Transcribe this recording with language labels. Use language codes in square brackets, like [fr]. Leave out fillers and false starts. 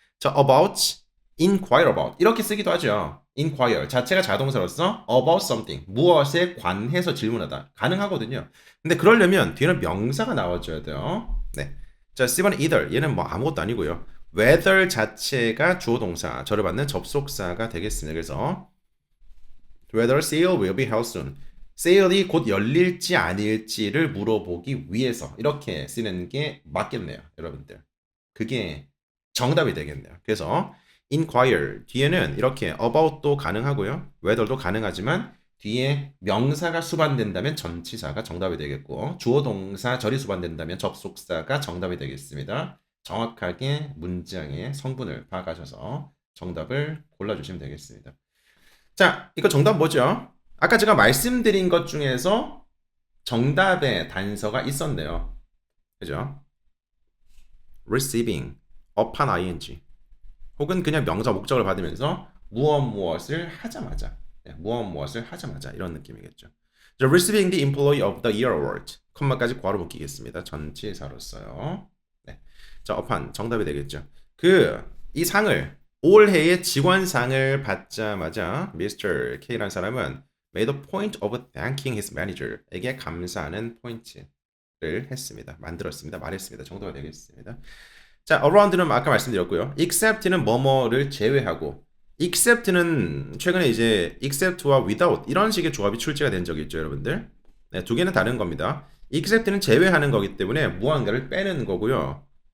[ko] 자, about, inquire about 이렇게 쓰기도 하죠. inquire 자체가 자동사로서 [en] about something [ko] 무엇에 관해서 질문하다 가능하거든요. 근데 그러려면 뒤에는 명사가 나와줘야 돼요. 네. 자, 10번 either 얘는 뭐 아무것도 아니고요. whether 자체가 주어 동사 절을 받는 접속사가 되겠습니다. [en] 그래서 whether sale will be held soon. [ko] 세일이 곧 열릴지 아닐지를 물어보기 위해서 이렇게 쓰는 게 맞겠네요, 여러분들. 그게 정답이 되겠네요. 그래서 inquire 뒤에는 이렇게 about도 가능하고요. whether도 가능하지만 뒤에 명사가 수반된다면 전치사가 정답이 되겠고 주어 동사 절이 수반된다면 접속사가 정답이 되겠습니다. 정확하게 문장의 성분을 파악하셔서 정답을 골라주시면 되겠습니다. 자, 이거 정답 뭐죠? 아까 제가 말씀드린 것 중에서 정답의 단서가 있었네요. 그죠? receiving, upon ing 혹은 그냥 명사 목적을 받으면서 무엇을 하자마자 무엇을 하자마자 이런 느낌이겠죠. [en] receiving the employee of the year award [ko] 컴마까지 괄호 묶이겠습니다. 전치사로서요. 네. 자, upon 정답이 되겠죠. 이 상을 올해의 직원상을 받자마자 Mr. K라는 사람은 [en] made a point of thanking his manager에게 [ko] 감사하는 포인트를 했습니다. 만들었습니다. 말했습니다. 정도가 되겠습니다. 자, around는 아까 말씀드렸고요. except는 뭐뭐를 제외하고 except는 최근에 이제 except와 without 이런 식의 조합이 출제가 된 적이 있죠, 여러분들. 네, 두 개는 다른 겁니다. except는 제외하는 거기 때문에 무언가를 빼는 거고요.